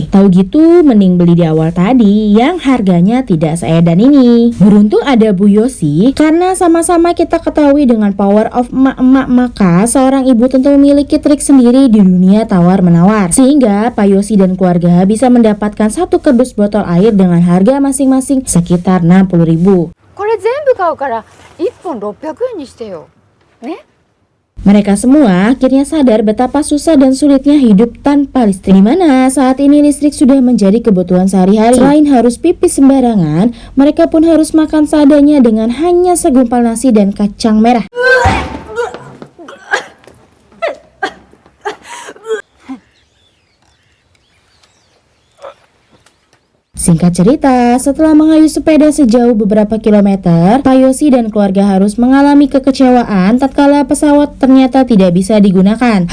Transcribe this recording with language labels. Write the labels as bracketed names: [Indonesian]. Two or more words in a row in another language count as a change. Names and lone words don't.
[Indonesian] Tahu gitu, mending beli di awal tadi yang harganya tidak seedan ini. Beruntung ada Bu Yosi, karena sama-sama kita ketahui dengan [English] power of [Indonesian] emak-emak, maka seorang ibu tentu memiliki trik sendiri di dunia tawar-menawar, sehingga Pak Yosi dan keluarga bisa mendapatkan satu kardus botol air dengan harga masing-masing sekitar 60.000. [Japanese] これ全部買うから1本600円にしてよ。ね? [Indonesian] Mereka semua akhirnya sadar betapa susah dan sulitnya hidup tanpa listrik, di mana saat ini listrik sudah menjadi kebutuhan sehari-hari. Selain harus pipis sembarangan, mereka pun harus makan seadanya dengan hanya segumpal nasi dan kacang merah. Singkat cerita, setelah mengayuh sepeda sejauh beberapa kilometer, Pak Yosi dan keluarga harus mengalami kekecewaan tatkala pesawat ternyata tidak bisa digunakan.